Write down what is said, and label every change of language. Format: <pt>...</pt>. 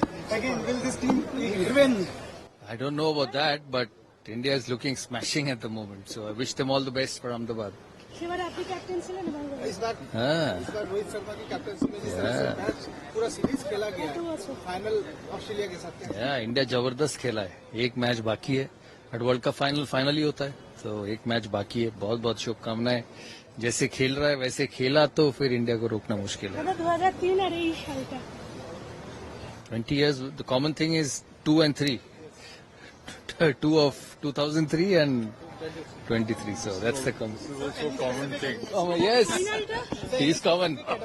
<en>Again, will this team win? I don't know about that, but India is looking smashing at the moment. So I wish them all the best for Ahmedabad.</en> <hi>इस बार आपकी captaincy में निभाएंगे। इस बार रोहित शर्मा की captaincy में जिस तरह से मैच पूरा सीरीज खेला गया है, फाइनल ऑस्ट्रेलिया के साथ। इंडिया जबरदस्त खेला है, एक मैच बाकी है, बट वर्ल्ड कप फाइनल ही होता है, तो एक मैच बाकी है। बहुत बहुत शुभकामनाएं। जैसे खेल रहा है वैसे खेला तो फिर इंडिया को रोकना मुश्किल है। 2003 आ रही है</hi> <en>20 years, the common thing is 2 and 3. 2 of 2003 and 23. So that's the common thing. Oh, yes, it is common.</en>